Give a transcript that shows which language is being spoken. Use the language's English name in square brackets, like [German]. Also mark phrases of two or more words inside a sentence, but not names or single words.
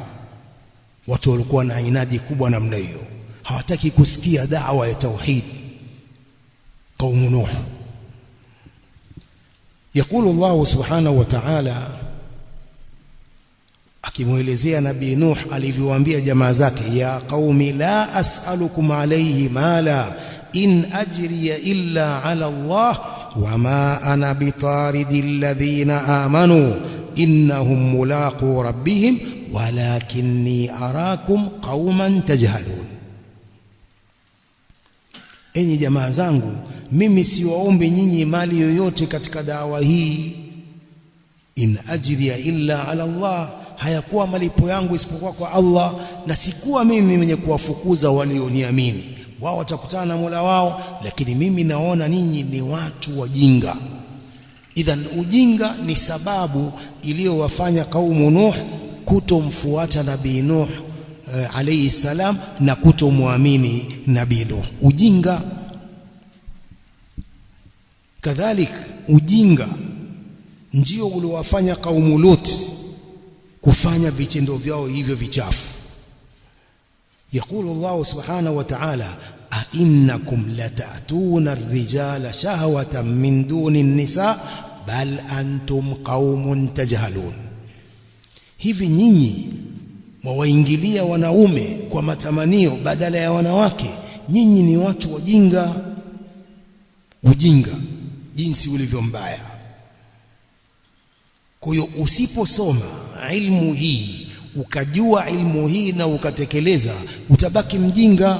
[Swahili] Watu walikuwa na inadi kubwa namna hiyo, hawataki kusikia da'wa ya tauhid. [Arabic] قوم نوح. يقول الله سبحانه وتعالى, [Swahili] akimuelezea Nabii Nuh alivyowaambia jamaa zake, [Arabic] يا قوم لا أسألكم عليه مالا إن أجري إلا على الله وما أنا بطارد الذين آمنوا إنهم ملاقو ربهم ولكني أراكم قوما تجهلون. [Swahili] Enyi jamaa zangu, mimi siwaombe nyinyi mali yoyote katika dawa hii. [Arabic] إن أجري إلا على الله, [Swahili] hayakuwa malipo yangu isipokuwa kwa Allah, na sikuwa mimi mwenye kuwafukuza walioniamini. Wao watakutana na Mola wao, lakini mimi naona ninyi ni watu wajinga. Idhan ujinga ni sababu iliyowafanya kaumu Nuh kutomfuata Nabii Nuh [Arabic] عليه السلام [Swahili] na kutomwamini nabii Nuh. Ujinga. Kadhalik ujinga ndio uliowafanya kaumu Lut kufanya vitendo vyao hivyo vichafu. [Arabic] يقول الله سبحانه وتعالى أئنكم لتأتون الرجال شهوة من دون النساء بل أنتم قوم تجهلون. [Swahili] Hivi nyinyi mwawaingilia wanaume kwa matamanio badala ya wanawake, nyinyi ni watu wajinga. Ujinga jinsi ulivyo mbaya. Kwa hiyo usiposoma ilmu hii, ukajua ilmu hii na ukatekeleza, utabaki mjinga.